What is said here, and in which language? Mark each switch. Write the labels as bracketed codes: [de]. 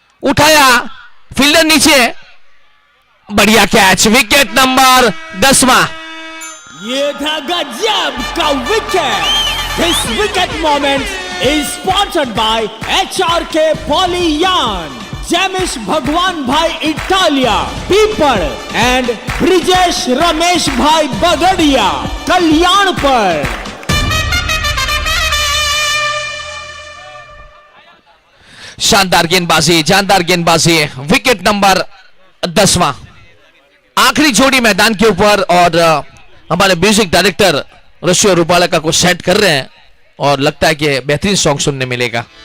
[hi] उठाया, फील्डर नीचे, बढ़िया कैच, विकेट नंबर 10वां। ये था गजब का wicket. [en] This wicket moment is sponsored by HRK Polyyan, Jamish Bhagwan Bhai Italia, People and Brijesh Ramesh Bhai Bagadia, Kalyanpur. [hi] शानदार गेंदबाजी, जानदार गेंदबाजी, विकेट नंबर 10वां। आखिरी जोड़ी मैदान के ऊपर और हमारे म्यूजिक डायरेक्टर ऋषि रूपाला का को सेट कर रहे हैं और लगता है कि बेहतरीन सॉन्ग सुनने मिलेगा।